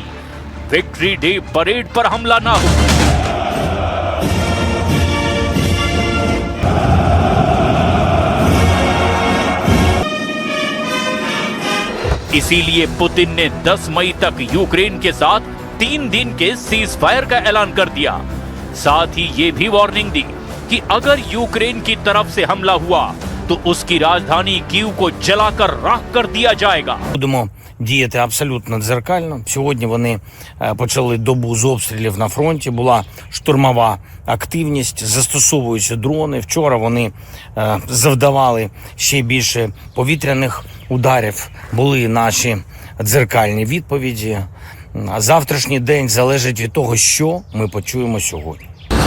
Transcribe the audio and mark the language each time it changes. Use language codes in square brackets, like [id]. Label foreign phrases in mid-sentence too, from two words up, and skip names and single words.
[hi] विक्ट्री डे परेड पर हमला ना हो। इसीलिए पुतिन ने 10 मई तक यूक्रेन के साथ 3 दिन के सीज फायर का ऐलान कर दिया। साथ ही ये भी वार्निंग दी कि अगर यूक्रेन की तरफ से हमला हुआ то उसकी राजधानी Київ को जलाकर राख कर दिया जाएगा. [uk] Будемо діяти абсолютно дзеркально. Сьогодні вони почали добу з обстрілів на фронті. Була штурмова активність, застосовуючи дрони. Вчора вони завдавали ще більше повітряних ударів. Були наші дзеркальні відповіді. А завтрашній день залежить від того, що ми почуємо сьогодні.